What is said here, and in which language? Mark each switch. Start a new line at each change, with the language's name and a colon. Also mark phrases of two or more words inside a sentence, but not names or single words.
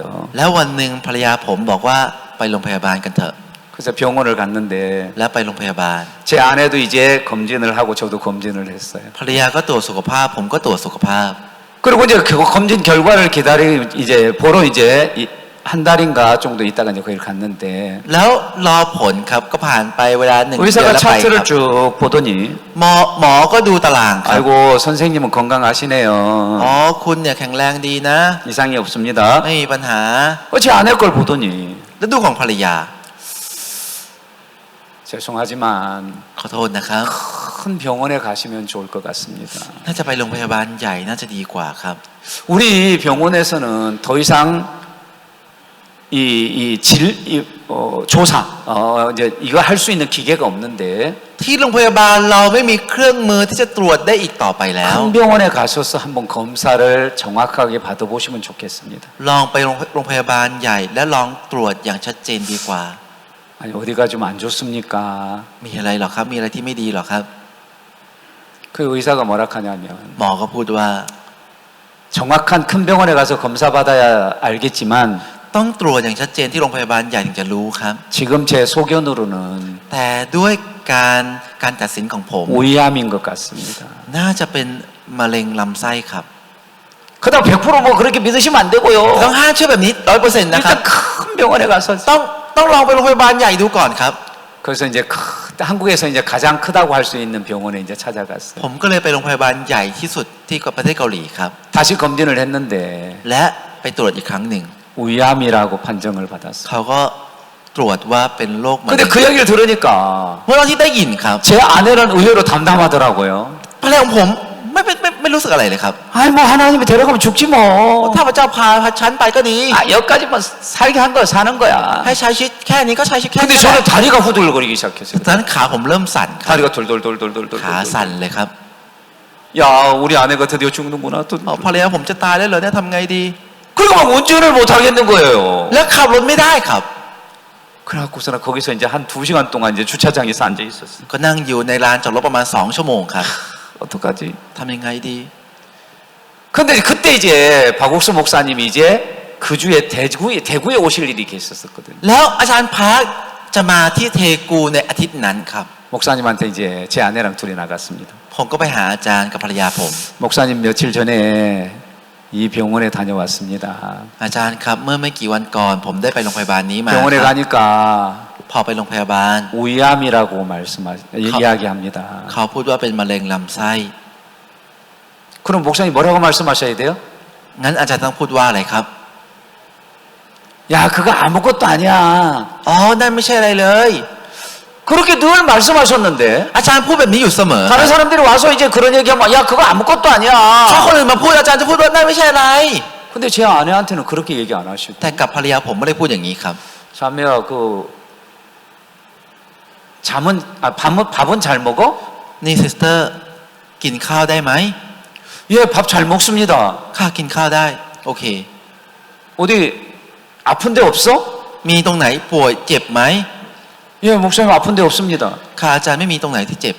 Thai: แล้ววันหนึ่งภรรยาผมบอกว่าไปโรงพยาบาลกันเถอะ
Korean: 그래서 병원을 갔는데
Thai: แล้วไปโรงพยาบาล
Korean: 제 아내도 이제 검진을 하고 저도 검진을 했어요.
Thai: ภรรยาก็ตรวจสุขภาพผมก็ตรวจสุขภาพ
Korean: 그리고 이제 그 검진 결과를 이제 보러 이제 한 달인가 정도 있다가 이제 거기를 갔는데
Thai: แล้วรอผลครับก็ผ่านไปเวลา1 เดือน
Korean: 의사가
Thai: แล้วไปครับ
Korean: 차트를 쭉 보더니
Thai: หมอก็ดูตารางครับ
Korean: 아이고 선생님은 건강하시네요.
Thai: อ๋อคุณเนี่ยแข็งแรงดีนะ
Korean: 이상이 없습니다.
Thai: ไม่มีปัญหา
Korean: 제 아내 걸 보더니
Thai: แล้วดูของภรรยา
Korean: 죄송하지만
Thai: ขอโทษนะครับ
Korean: 큰 병원에 가시면 좋을 것 같습니다.
Thai: น่าจะไปโรงพยาบาลใหญ่น่าจะดีกว่าครับ
Korean: 우리 병원에서는 더 이상 조사 이제 이거 할 수 있는 기계가 없는데
Thai: ที่โรงพยาบาลเราไม่มีเครื่องมือที่จะตรวจได้อีกต่อไปแล้ว
Korean: 큰 병원에 가셔서 한번 검사를 정확하게 받아보시면 좋겠습니다.
Thai: ลองไปโรงพยาบาลใหญ่และลองตรวจอย่างชัดเจนดีกว่า
Korean: 아니 어디가 좀 안 좋습니까?
Thai: มีอะไรหรอครับมีอะไรที่ไม่ดีหรอครับ
Korean: 그 의사가 뭐라 하냐면
Thai: หมอก็พูดว่า
Korean: 정확한 큰 병원에 가서 검사 받아야 알겠지만
Thai: ต้องตรวจอย่างชัดเจนที่โรงพยาบาลใหญ่ถึงจะรู้ครับ
Korean: 지금 제 소견으로는
Thai: แต่ด้วยการตัดสินของผม
Korean: 위암인 것 같습니다.
Thai: น่าจะเป็นมะเร็งลำไส้ครับ
Korean: 그다음 100%뭐 그렇게 믿으시면 안
Thai: ต้อ
Korean: 되고요.
Thai: งห้ามเชื่อแบบนี้ 100% นะครับ
Korean: 일단 큰 병원에 가서
Thai: ต้องลองไปโรงพยาบาลใหญ่ดูก่อนครับ
Korean: 그래서 이제 한국에서 이제 가장 크다고 할 수 있는 병원에 이제 찾아갔어요.
Thai: ผมก็เลยไปโรงพยาบาลใหญ่ที่สุดที่ประเทศเกาหลีครับ
Korean: 다시 검진을 했는데
Thai: และไปตรวจอีกครั้งหนึ่ง
Korean: 위암이라고 판정을 받았어요.
Thai: เขาก็ตรวจว่าเป็นโรคมะ
Korean: 근데
Thai: เร็ง
Korean: 그 얘기를 들으니까
Thai: เมื่อตอนที่ได้ยินครับ
Korean: 제 아내는 의외로 담담하더라고요.
Thai: ภรรยาของผมไม่รู้สึกอะไรเลยครับ
Korean: 아이 뭐 하나님이 데려가면 죽지 뭐.
Thai: ถ้าพระเจ้าพาฉันไปก็ดี
Korean: 아 여기까지 뭐 살게 한 거야 사는 거야.
Thai: ให้ใช้ชีวิตแค่นี้ก็ใช้ชีวิตแค่
Korean: 근데
Thai: นี้
Korean: 저는 다리가 후들거리기 시작했어요.
Thai: ตอนนั้นขาผมเริ่มสั่นครับ
Korean: 다리가 돌돌돌돌돌돌.
Thai: ขาสั่นเลยครับ
Korean: 야 우리 아내가 드디어 죽는구나. 또
Thai: ภรรยาผมจะตายแล้วเหรอเนี่ยทำไงดี
Korean: 그리고 막 운전을 못 하겠는 거예요.
Thai: แล้วขับรถไม่ได้ครับ
Korean: 그래갖고서는 거기서 이제 한 2시간 동안 이제 주차장에서 앉아 있었어요.
Thai: ก็นั่งอยู่ในลานจอดรถประมาณ2 ชั่วโมงครับ
Korean: 어떡하지?
Thai: ทำยังไงดี
Korean: 근데 그때 이제 박옥수 목사님이 이제 그 주에 대구에 오실 일이 있었거든요.
Thai: แล้วอาจารย์พาร์คจะมาที่เทกูในอาทิตย์นั้นครับ
Korean: 목사님한테 이제 제 아내랑 둘이 나갔습니다.
Thai: ผมก็ไปหาอาจารย์กับภรรยาผม
Korean: 목사님 며칠 전에 이 병원에 다녀왔습니다.
Thai: อาจารย์ครับเมื่อไม่กี่วันก่อนผมได้ไปโรงพยาบาลนี้มา
Korean: 병원에
Thai: ครับ
Korean: 가니까
Thai: พอไปโรงพยาบาล
Korean: 위암이라고 이야기합니다.
Thai: เขาพูดว่าเป็นมะเร็งลำไส้
Korean: 그럼 목사님 뭐라고 말씀하셔야 돼요?
Thai: งั้นอาจารย์ต้องพูดว่าอะไรครับ
Korean: 야 그거 아무것도 아니야.
Thai: อ๋อนั่นไม่ใช่อะไรเลย
Korean: 그렇게 늘 말씀하셨는데
Thai: อาจารย์พูดแบบนี้อยู่เสมอ
Korean: 다른 사람들이 와서 이제 그런 얘기하면 야 그거 아무것도
Thai: ถ้าคน
Korean: 아니야.
Thai: อื่นมาพูดอาจารย์จะพูดว่านั่นไม่ใช่อะไร
Korean: 근데 제 아내한테는 그렇게 얘기 안 하시고
Thai: แต่กับภรรยาผมไม่ได้พูดอย่างนี้ครับ
Korean: 자매야, 그 잠은 밥은 잘 먹어?
Thai: นี่ซิสเตอร์กินข้าวได้ไหม
Korean: 예, 밥 잘 먹습니다.
Thai: ข้ากินข้าวได้โอเค
Korean: 어디 아픈 데 없어?
Thai: มีตรงไหนป่วยเจ็บไหม
Korean: 예, 목사님 아픈 데 없습니다.
Thai: ข้าอาจารย์ไม่มีตรงไหนที่เจ็บ